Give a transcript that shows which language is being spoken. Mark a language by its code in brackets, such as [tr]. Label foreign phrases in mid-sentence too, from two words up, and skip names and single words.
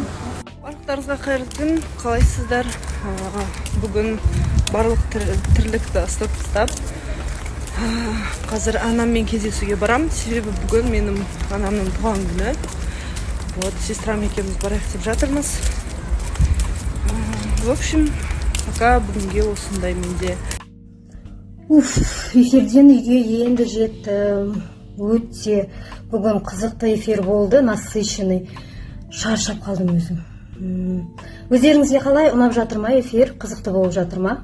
[kk] Барлықтарыңызға қайырлы күн, қалайсыздар? Бүгін барлық тірлікті ыстап тастап, қазір анаммен кездесуге барам. Себебі бүгін менің анамның туған күні. Вот, сестрам екеуміз барайық деп жатырмыз. [ru] В общем, пока [kk] бүгінге осындай менде. Эфирден үйге енді жеттім. Өте бүгін қызықты эфир болды, насыщенный. Шаршап қалдым өзім. Өздеріңізге қалай, ұнап жатыр ма эфир? Қызықты болып жатыр ма?